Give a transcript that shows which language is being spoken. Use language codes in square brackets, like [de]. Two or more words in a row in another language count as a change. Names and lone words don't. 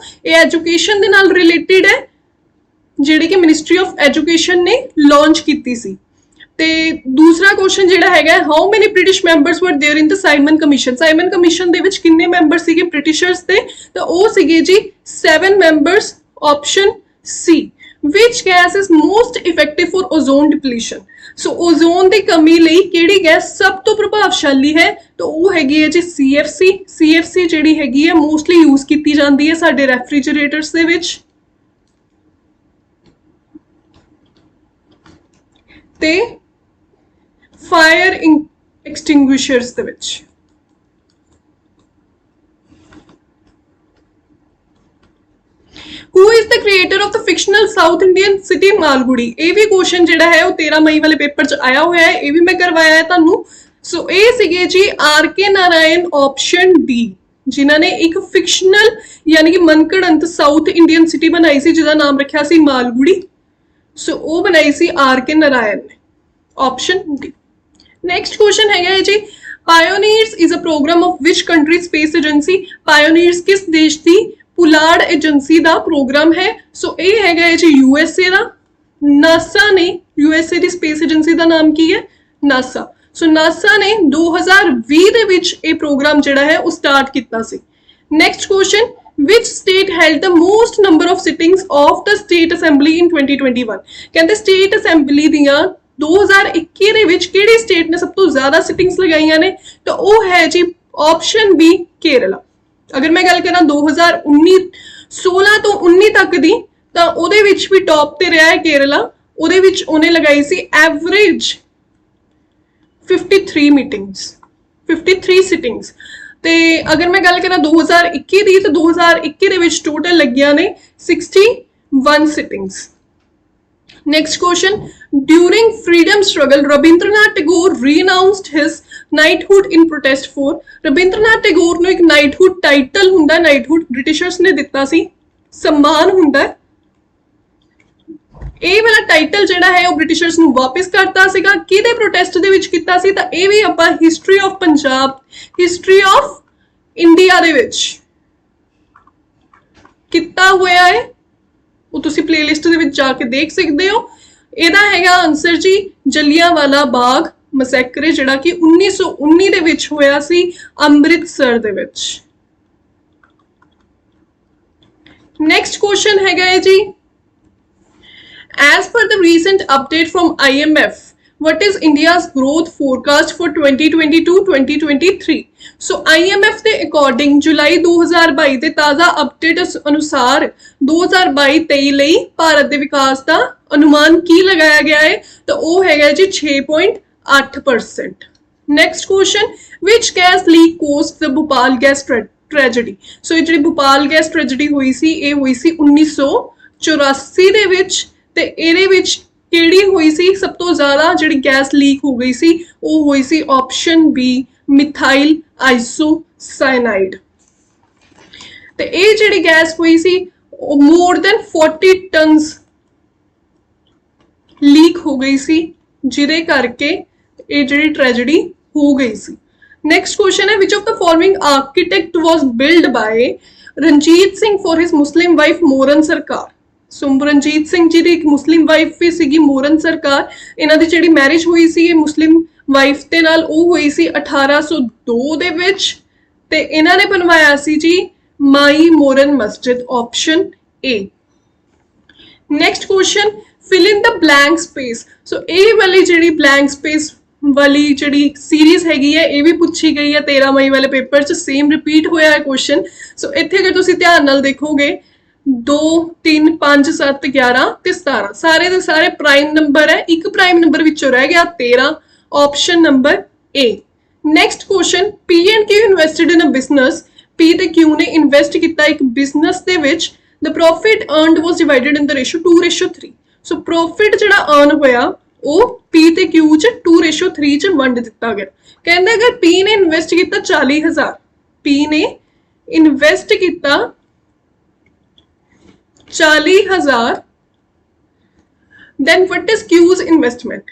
[pa] ਇਹ ਐਜੂਕੇਸ਼ਨ ਦੇ ਨਾਲ ਰਿਲੇਟਡ ਹੈ, ਜਿਹੜੀ ਕਿ [en] Ministry of Education [pa] ਨੇ ਲਾਂਚ ਕੀਤੀ ਸੀ। ਤੇ ਦੂਸਰਾ ਕੁਐਸਚਨ ਜਿਹੜਾ ਹੈਗਾ [en] How many British members were there in the Simon Commission. [pa] ਸਾਈਮਨ ਕਮਿਸ਼ਨ ਦੇ ਵਿੱਚ ਕਿੰਨੇ ਮੈਂਬਰ ਸੀਗੇ ਬ੍ਰਿਟਿਸ਼ਰਸ ਦੇ, ਤਾਂ ਉਹ ਸੀਗੇ ਜੀ 7 ਮੈਂਬਰਸ। [en] ਆਪਸ਼ਨ C, which gas is most effective for ozone depletion? [pa] ਸੋ ਓਜ਼ੋਨ ਦੀ ਕਮੀ ਲਈ ਕਿਹੜੀ ਗੈਸ ਸਭ ਤੋਂ ਪ੍ਰਭਾਵਸ਼ਾਲੀ ਹੈ, ਤਾਂ ਉਹ ਹੈਗੀ ਹੈ ਜੀ CFC। CFC ਜਿਹੜੀ ਹੈਗੀ ਹੈ [en] mostly use [pa] ਕੀਤੀ ਜਾਂਦੀ ਹੈ ਸਾਡੇ ਰੈਫਰੀਜਰੇਟਰਸ ਦੇ ਵਿੱਚ ਤੇ [en] fire extinguishers [pa] ਦੇ ਵਿੱਚ। [en] Who is the creator of the fictional South Indian city Malgudi? [pa] ਇਹ ਵੀ ਕੁਐਸਚਨ ਜਿਹੜਾ ਹੈ ਉਹ 13 ਮਈ ਵਾਲੇ ਪੇਪਰ 'ਚ ਆਇਆ ਹੋਇਆ ਹੈ। ਇਹ ਵੀ ਮੈਂ ਕਰਵਾਇਆ ਹੈ ਤੁਹਾਨੂੰ। ਸੋ ਇਹ ਸੀਗੇ ਜੀ RK ਨਾਰਾਇਣ ਆਪਸ਼ਨ D, ਜਿਨ੍ਹਾਂ ਨੇ ਇੱਕ ਫਿਕਸ਼ਨਲ ਯਾਨੀ ਕਿ ਮਨਘੜੰਤ [en] South Indian city [pa] ਬਣਾਈ ਸੀ ਜਿਹਦਾ ਨਾਮ ਰੱਖਿਆ ਸੀ ਮਾਲਗੁੜੀ। ਸੋ ਉਹ ਬਣਾਈ ਸੀ RK ਨਾਰਾਇਣ ਨੇ। ਆਪਸ਼ਨ D। [en] Next question [pa] ਹੈਗਾ ਹੈ ਜੀ [en] Pioneers is a program of which country space agency. [pa] ਪਾਇਓਨੀਅਰਸ ਕਿਸ ਦੇਸ਼ ਦੀ ਪੁਲਾੜ ਏਜੰਸੀ ਦਾ ਪ੍ਰੋਗਰਾਮ ਹੈ? ਸੋ ਇਹ ਹੈਗਾ ਹੈ ਜੀ USA ਦਾ। ਨਾਸਾ ਨੇ USA ਦੀ [en] space agency [pa] ਦਾ ਨਾਮ ਕੀ ਹੈ? ਨਾਸਾ। ਸੋ ਨਾਸਾ ਨੇ 2020 ਦੇ ਵਿੱਚ ਇਹ ਪ੍ਰੋਗਰਾਮ ਜਿਹੜਾ ਹੈ ਉਹ ਸਟਾਰਟ ਕੀਤਾ ਸੀ। [en] Next question, which state held the most number of sittings of the state assembly in 2021? [pa] ਕਹਿੰਦੇ [en] state assembly [pa] ਦੀਆਂ 2021 ਦੇ ਵਿੱਚ ਕਿਹੜੀ ਸਟੇਟ ਨੇ ਸਭ ਤੋਂ ਜ਼ਿਆਦਾ ਸਿਟਿੰਗਸ ਲਗਾਈਆਂ ਨੇ, ਤਾਂ ਉਹ ਹੈ ਜੀ ਆਪਸ਼ਨ B ਕੇਰਲਾ। ਅਗਰ ਮੈਂ ਗੱਲ ਕਰਾਂ 2016 ਤੋਂ 19 ਤੱਕ ਦੀ, ਤਾਂ ਉਹਦੇ ਵਿੱਚ ਵੀ ਟੌਪ ਤੇ ਰਿਹਾ ਹੈ ਕੇਰਲਾ। ਉਹਦੇ ਵਿੱਚ ਉਹਨੇ ਲਗਾਈ ਸੀ ਐਵਰੇਜ 53 ਮੀਟਿੰਗਸ 53 ਸਿਟਿੰਗਸ। ਤੇ ਅਗਰ ਮੈਂ ਗੱਲ ਕਰਾਂ 2021 ਦੀ, ਤਾਂ 2021 ਦੇ ਵਿੱਚ ਟੋਟਲ ਲੱਗੀਆਂ ਨੇ 61 ਸਿਟਿੰਗਸ। [en] Next question, during freedom struggle Rabindranath Tagore renounced his knighthood in protest for? [pa] Rabindranath Tagore ਨੂੰ ਇੱਕ [en] knighthood title [pa] ਹੁੰਦਾ, knighthood ਬ੍ਰਿਟਿਸ਼ਰਸ ਨੇ ਦਿੱਤਾ ਸੀ, ਸਨਮਾਨ ਹੁੰਦਾ। ਇਹ ਵਾਲਾ ਟਾਈਟਲ ਜਿਹੜਾ ਹੈ ਉਹ ਬ੍ਰਿਟਿਸ਼ਰਸ ਨੂੰ ਵਾਪਸ ਕਰਤਾ ਸੀਗਾ। ਕਿਹਦੇ ਪ੍ਰੋਟੈਸਟ ਦੇ ਵਿੱਚ ਕੀਤਾ ਸੀ, ਤਾਂ ਇਹ ਵੀ ਆਪਾਂ [en] History of Punjab, History of India [pa] ਦੇ ਵਿੱਚ ਕੀਤਾ ਹੋਇਆ ਹੈ। ਉਹ ਤੁਸੀਂ ਪਲੇਲਿਸਟ ਦੇ ਵਿੱਚ ਜਾ ਕੇ ਦੇਖ ਸਕਦੇ ਹੋ। ਇਹਦਾ ਹੈਗਾ ਆਨਸਰ ਜੀ ਜਲਿਆਂਵਾਲਾ ਬਾਗ ਮੈਸੈਕਰ, ਜਿਹੜਾ ਕਿ 1919 ਦੇ ਵਿੱਚ ਹੋਇਆ ਸੀ ਅੰਮ੍ਰਿਤਸਰ ਦੇ ਵਿੱਚ। [en] Next question [pa] ਹੈਗਾ ਹੈ ਜੀ [en] As per the recent update from IMF, what is India's growth forecast for 2022-2023? [pa] So IMF ਦੇ ਅਕੋਰਡਿੰਗ ਜੁਲਾਈ 2022 ਦੇ ਤਾਜ਼ਾ ਅਪਡੇਟ ਅਨੁਸਾਰ 2022-23 ਲਈ ਭਾਰਤ ਦੇ ਵਿਕਾਸ ਦਾ ਅਨੁਮਾਨ ਕੀ ਲਗਾਇਆ ਗਿਆ ਹੈ ਤਾਂ ਉਹ ਹੈਗਾ ਜੀ 6.8%। [en] Next question, which gas leak caused the Bhopal gas tragedy? [pa] So ਇਹ ਜਿਹੜੀ ਭੋਪਾਲ ਗੈਸ ਟ੍ਰੈਜੇਡੀ ਹੋਈ ਸੀ ਇਹ ਹੋਈ ਸੀ 1984 ਦੇ ਵਿੱਚ ਤੇ ਇਹਦੇ ਵਿੱਚ ਕਿਹੜੀ ਹੋਈ ਸੀ ਸਭ ਤੋਂ ਜ਼ਿਆਦਾ ਜਿਹੜੀ [en] gas leak [pa] ਹੋ ਗਈ ਸੀ ਉਹ ਹੋਈ ਸੀ ਆਪਸ਼ਨ ਬੀ [en] methyl isocyanide. [pa] ਤੇ ਇਹ ਜਿਹੜੀ ਗੈਸ ਹੋਈ ਸੀ ਉਹ [en] more than 40 tons [pa] ਲੀਕ ਹੋ ਗਈ ਸੀ ਜਿਹਦੇ ਕਰਕੇ ਇਹ ਜਿਹੜੀ ਟ੍ਰੈਜੇਡੀ ਹੋ ਗਈ ਸੀ। [en] Next question है, which of the following architect was built by Ranjit Singh for his Muslim wife Moran Sarkar? [pa] So Ranjit Singh जी ਦੀ ਇੱਕ [en] Muslim wife [pa] ਵੀ ਸੀਗੀ ਮੋਰਨ ਸਰਕਾਰ। ਇਹਨਾਂ ਦੀ ਜਿਹੜੀ ਮੈਰਿਜ ਹੋਈ ਸੀ ਇਹ [en] Muslim wife [pa] ਦੇ ਨਾਲ ਉਹ ਹੋਈ ਸੀ 1802 ਦੇ ਵਿੱਚ ਤੇ ਇਹਨਾਂ ਨੇ ਬਣਵਾਇਆ ਸੀ ਜੀ ਮਾਈ ਮੋਰਨ ਮਸਜਿਦ, ਆਪਸ਼ਨ ਏ। [en] Next question, fill in the blank space। [pa] ਸੋ ਇਹ ਵਾਲੀ ਜਿਹੜੀ [en] blank space [pa] ਵਾਲੀ ਜੀ ਸੀਰੀਜ਼ ਹੈਗੀ ਹੈ ਇਹ ਵੀ ਪੁੱਛੀ ਗਈ ਹੈ 13 ਮਈ ਵਾਲੇ ਪੇਪਰ ਚ, [en] same repeat [pa] ਹੋਇਆ ਹੈ ਕੁਐਸਚਨ। ਸੋ ਇੱਥੇ ਅਗਰ ਤੁਸੀਂ ਧਿਆਨ ਨਾਲ ਦੇਖੋਗੇ 2 3 5 7 11 ਤੇ 17 ਸਾਰੇ ਦੇ ਸਾਰੇ [en] prime number [pa] ਹੈ, ਇੱਕ [en] prime number [pa] ਵਿੱਚੋਂ ਰਹਿ ਗਿਆ 13, [en] option number A. Next question, P and Q invested in a business. [pa] ਪੀ ਤੇ ਕਿਊ ਨੇ ਇਨਵੈਸਟ ਕੀਤਾ ਇੱਕ ਬਿਜ਼ਨਸ ਦੇ ਵਿੱਚ, [en] the profit earned was divided in the ratio 2:3. [pa] ਸੋ ਪ੍ਰੌਫਿਟ ਜਿਹੜਾ ਅਰਨ ਹੋਇਆ ਉਹ P ਤੇ Q ਚ 2:3 ਚ ਵੰਡ ਦਿੱਤਾ ਗਿਆ। ਕਹਿੰਦੇ ਅਗਰ P ਨੇ ਇਨਵੈਸਟ ਕੀਤਾ 40,000, P ਨੇ ਇਨਵੈਸਟ ਕੀਤਾ 40,000, [en] then what is Q's investment?